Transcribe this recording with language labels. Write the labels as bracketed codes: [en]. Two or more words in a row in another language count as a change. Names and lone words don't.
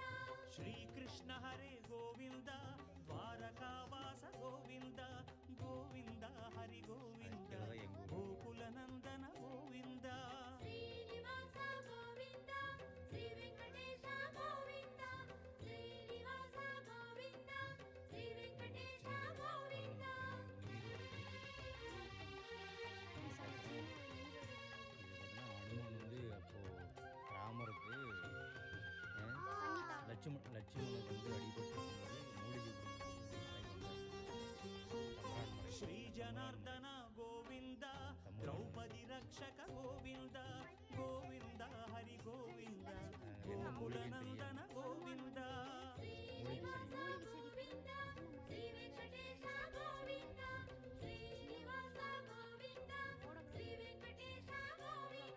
[sa] ಶ್ರೀ ಕೃಷ್ಣ ಹರೇ ಗೋವಿಂದ ದ್ವಾರಕಾವಾಸ ಗೋವಿಂದ ಗೋವಿಂದ ಹರಿ ಗೋವಿಂದ ಗೋಕುಲ ನಂದನ ಗೋವಿಂದ ಶ್ರೀನಿವಾಸ ಗೋವಿಂದ ಶ್ರೀ ವೆಂಕಟೇಶ ಗೋವಿಂದ ಶ್ರೀನಿವಾಸ ಗೋವಿಂದ ಶ್ರೀ ವೆಂಕಟೇಶ ಗೋವಿಂದ [ta] அனுமன் வந்து அப்போது ராமருக்கு லட்சுமணனுக்கு வந்து அடிபட்டு மூலிகை [sa] ಶ್ರೀ ಜನಾರ್ದನ ಗೋವಿಂದ ದ್ರೌಪದಿ ರಕ್ಷಕ ಗೋವಿಂದ ಗೋವಿಂದ ಹರಿ ಗೋವಿಂದ ಗೋಕುಲ ನಂದನ ಗೋವಿಂದ ಶ್ರೀನಿವಾಸ ಗೋವಿಂದ ಶ್ರೀ ವೆಂಕಟೇಶ ಗೋವಿಂದ ಶ್ರೀನಿವಾಸ ಗೋವಿಂದ ಶ್ರೀ ವೆಂಕಟೇಶ ಗೋವಿಂದ